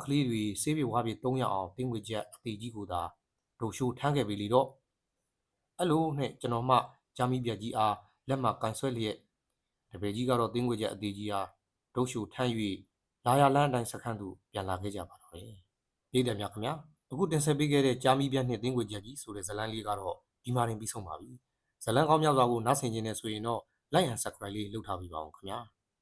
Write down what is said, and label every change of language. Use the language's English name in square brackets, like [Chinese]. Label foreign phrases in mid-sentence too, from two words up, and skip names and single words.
[Burmese] လေးတွေဆေးပြေဝါးပြေ300အောင်တင်းငွေချက်အတီကြီးကိုသာဒိုရှိုးထမ်းခဲ့ပြီလေတော့အဲ့လိုနဲ့ကျွန်တော်မှဂျာမီပြက်ကြီးအားလက်မှကန်ဆွဲလျက်တပည့်ကြီးကတော့တင်းငွေချက်အတီကြီးအားဒိုရှိုးထမ်း၍လာရလန်းအတိုင်းစခန်းသို့ပြန်လာခဲ့ကြပါတော့တယ်ပြည်တယ်များခင်ဗျာအခုတင်ဆက်ပေးခဲ့တဲ့ဂျာမီပြက်နှင့်တင်းငွေချက်ကြီးဆိုတဲ့ဇာတ်လမ်းလေးကတော့ဒီမှာတင်ပြီးဆုံးပါပြီဇာတ်လမ်းကောင်းများစွာကိုနားဆင်ခြင်းနဲ့ဆိုရင်တော့ [English] like and subscribe [Burmese] လေးလုပ်ထားပြီးပါအောင်ခင်ဗျာ